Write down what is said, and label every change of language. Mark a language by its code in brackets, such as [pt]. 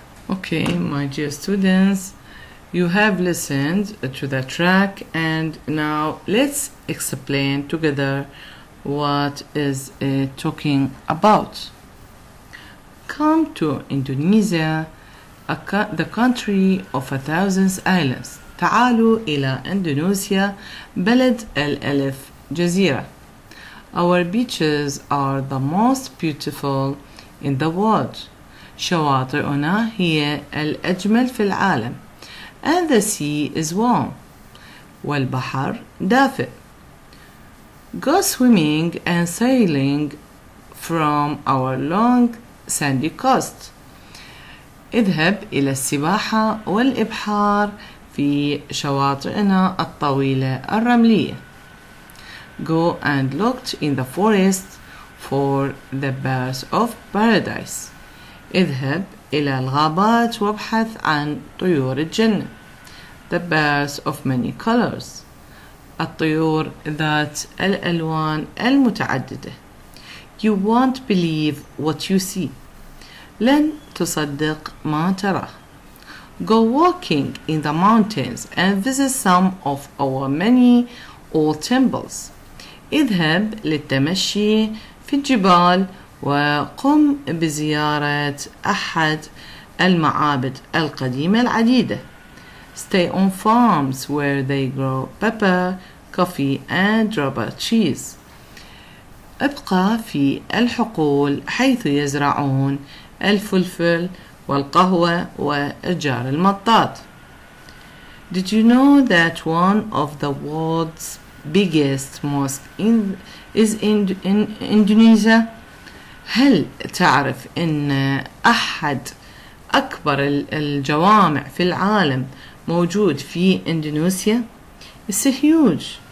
[en] Okay, my dear students, you have listened to the track, and now let's explain together what is it talking about. Come to Indonesia, the country of 1,000 islands. [ar] تعالوا إلى إندونيسيا بلد الألف جزيرة. [en] Our beaches are the most beautiful in the world. [ar] شواطئنا هي الأجمل في العالم. [en] And the sea is warm. [ar] والبحر دافئ. [en] Go swimming and sailing from our long sandy coast. [ar] اذهب إلى السباحة والإبحار في شواطئنا الطويلة الرملية. [en] Go and look in the forest for the birds of paradise. [ar] اذهب إلى الغابات وابحث عن طيور الجنة. [en] The birds of many colors. [ar] الطيور ذات الألوان المتعددة. [en] You won't believe what you see. [ar] لن تصدق ما تراه. [en] Go walking in the mountains and visit some of our many old temples. [ar] اذهب للتمشي في الجبال وقم بزيارة أحد المعابد القديمة العديدة. [en] Stay on farms where they grow pepper, coffee and rubber trees. [ar] ابقى في الحقول حيث يزرعون الفلفل والقهوة وأشجار المطاط. [en] Did you know that one of the world's biggest mosques is in Indonesia? [ar] هل تعرف أن أحد أكبر الجوامع في العالم موجود في إندونيسيا؟ [en] It's huge.